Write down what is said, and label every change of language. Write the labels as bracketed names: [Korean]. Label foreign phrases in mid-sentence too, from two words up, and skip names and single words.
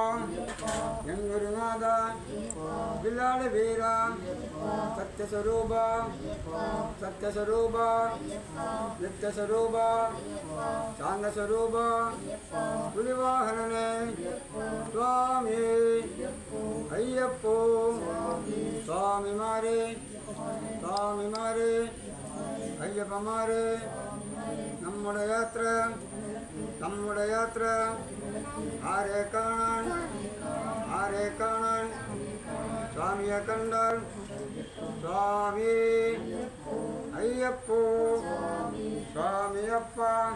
[Tamil] என் குருநாதா வில்லாள வீரா சத்யஸ்வரூபா சத்யஸ்வரூபா நித்யஸ்வரூபா சாந்தஸ்வரூபா புலிவாகனே சுவாமி ஐயப்போ சுவாமி மாரே ஐயப்ப மாரே നമ്മുടെ [Malayalam] യാത്ര ആരെ കാണാൻ സ്വാമിയെ കണ്ടാൽ സ്വാമി അയ്യപ്പോ സ്വാമിയപ്പ